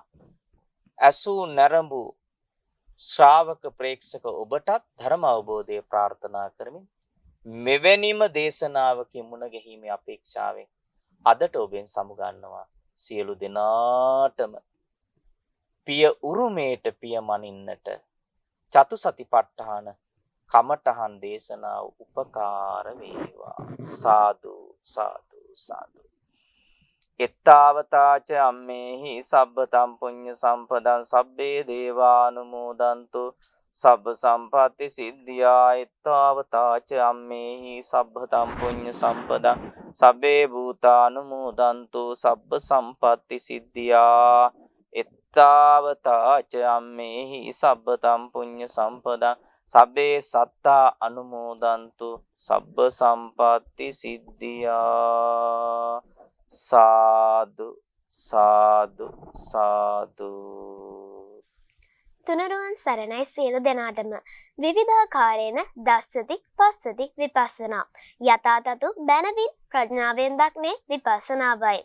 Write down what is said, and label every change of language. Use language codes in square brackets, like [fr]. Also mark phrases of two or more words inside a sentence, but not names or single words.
[si] අසූ නැරඹු ශ්‍රාවක ප්‍රේක්ෂක ඔබටත් ධර්ම අවබෝධය ප්‍රාර්ථනා කරමින් මෙවැනිම දේශනාවකින් මුණ ගැහිීමේ අපේක්ෂාවෙන් අදට ඔබෙන් සමුගන්නවා. සියලු දෙනාටම පිය උරුමේට පියමනින්නට චතු සතිපට්ඨාන කමඨහන් දේශනාව උපකාර වේවා. [pi] සාදු සාදු සාදු. එත්තාවතාච අම්මේහි සබ්බතම් පුඤ්ඤ සම්පදං සබ්බේ දේවානුමෝදන්තු සබ්බ සම්පatti සිද්ධියා. එත්තාවතාච අම්මේහි සබ්බතම් පුඤ්ඤ සම්පදං සබ්බේ භූතානුමෝදන්තු සබ්බ සම්පatti සිද්ධියා. එත්තාවතාච අම්මේහි සබ්බතම් පුඤ්ඤ සම්පදං සබ්බේ සත්තා අනුමෝදන්තු සබ්බ සම්පatti සිද්ධියා. [si] සාදු සාදු සාදු. තුනරුවන් සරණයි සියලු දෙනාටම. විවිධාකාරයෙන් [pi] දස්සති පස්සති [si] විපස්සනා යථාතතු බැනවින් ප්‍රඥාවෙන් දක්නේ විපස්සනාවයි.